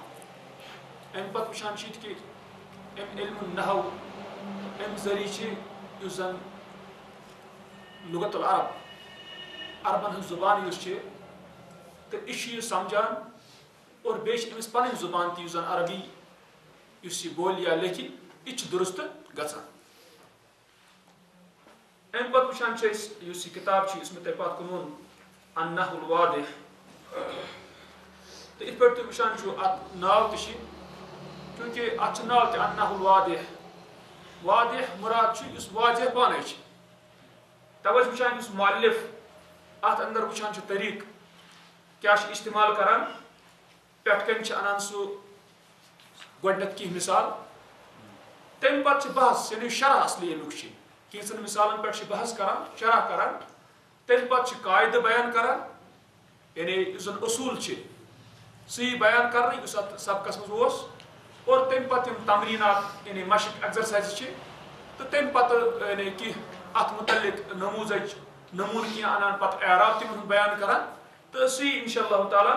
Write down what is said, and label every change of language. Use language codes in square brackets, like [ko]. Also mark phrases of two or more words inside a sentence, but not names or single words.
[ks] امہِ پتہٕ وٕچھان چھِ ییٚتہِ کہِ امہِ [ar] علم النحو [ks] امہِ ذٔریعہٕ چھِ یُس زن [ar] لغت العرب [ks] عربن ہٕنٛز زبان یُس چھِ تہٕ یہِ چھُ یہِ سمجھان اور بیٚیہِ چھِ أمِس پنٕنۍ زبان تہِ یُس زن عربی یُس یہِ بولہِ یا لیکھِ یہِ تہِ چھِ درست گژھان. امہِ پتہٕ وٕچھان چھِ أسۍ یُس یہِ کِتاب چھِ یُس مےٚ تۄہہِ پتھ کُن ووٚن النحو الواضح تہٕ یِتھ پٲٹھۍ تُہۍ وٕچھان چھُو اتھ ناو تہِ چھِ چوٗنٛکہِ اتھ چھُ ناو تہِ النحو الواضح. واضح مُراد چھُ یُس واضح پانے چھِ. توے چھِ وٕچھان یُس مؤلف اتھ اندر وٕچھان چھُ طریٖقہٕ کیٛاہ چھِ استعمال کران پٮ۪ٹھٕ کَنۍ چھِ انان سُہ گۄڈٕنٮ۪تھ کینٛہہ مثال تمہِ پتہٕ چھِ بحث یعنی شرح اصلی امیُک چھِ کینٛژن مثالن پٮ۪ٹھ چھِ بحث کران شرح کران تمہِ پتہٕ چھِ قاعدٕ بیان کران یعنی یُس زن اصوٗل چھِ سُہ یی بیان کرنہٕ یُس اتھ سبقس منٛز اوس اور تمہِ پتہٕ یِم تمریٖنات یعنی مشق ایگزرسایزٕ چھِ تہٕ تمہِ پتہٕ یعنی کینٛہہ اتھ متعلق نموٗزج نموٗنہٕ کینٛہہ انان پتہٕ اعراب تِمن ہُنٛد بیان کران تہٕ سُہ یی [ar] انشاء اللہ تعالیٰ.